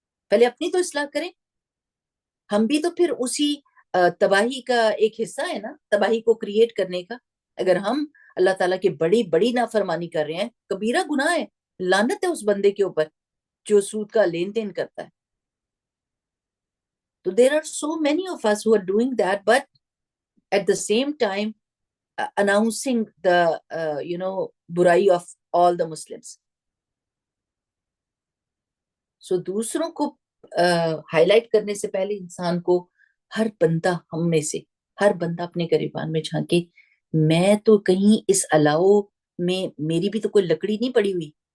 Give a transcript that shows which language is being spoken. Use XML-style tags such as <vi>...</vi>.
<ur>پہلے اپنی تو اصلاح کریں. ہم بھی تو پھر اسی تباہی کا ایک حصہ ہے نا، تباہی کو کریٹ کرنے کا. اگر ہم اللہ تعالیٰ کی بڑی بڑی نافرمانی کر رہے ہیں، کبیرہ گناہ ہے، لعنت ہے اس بندے کے اوپر جو سود کا لین دین کرتا ہے.</ur> <en>تو there are so many of us who are doing that, but at the same time announcing the burai of all the Muslims.</en> <ur>So دوسروں کو ہائی لائٹ کرنے سے پہلے انسان کو ہر بندہ، ہم میں سے ہر بندہ اپنے گریبان میں جھانکے، میں تو کہیں اس الاؤ میں میری بھی تو کوئی لکڑی نہیں پڑی ہوئی.</ur>